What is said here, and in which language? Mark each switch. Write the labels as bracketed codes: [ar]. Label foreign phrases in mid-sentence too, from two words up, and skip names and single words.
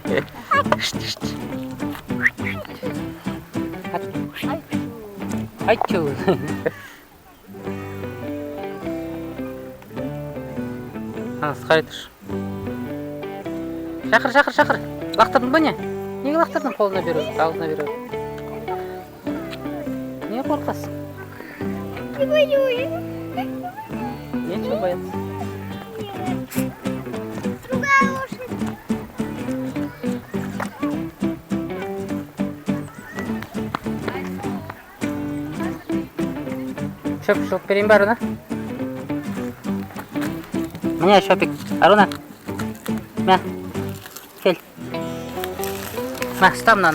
[kk] Айтчу. Қарай тұршы. Шақыр. Лақтырдың ба не? Неге лақтырдың қолына беру, аузына беру? Не қорқасың? [ru] Не боюсь. Нечего бояться. Другая лошадь. [kk] Шөп берейін ба, Аруна? Міне шөпік. Аруна. Мә, кел. Мә, ұста мынаны.